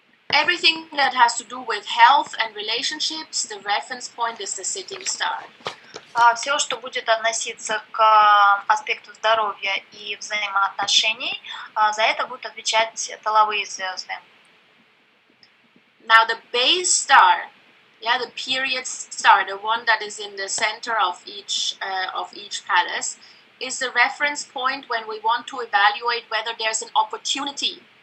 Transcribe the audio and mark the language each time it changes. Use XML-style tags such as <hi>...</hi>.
<en>Everything that has to do with health and relationships, the reference point is the sitting star.</en> <ru>Все, что будет относиться к аспекту здоровья и взаимоотношений, за это будут отвечать тыловые звезды.</ru> <en>Now the base star, the period star, the one that is in the center of each palace, is the reference point when we want to evaluate whether there's an opportunity.</en>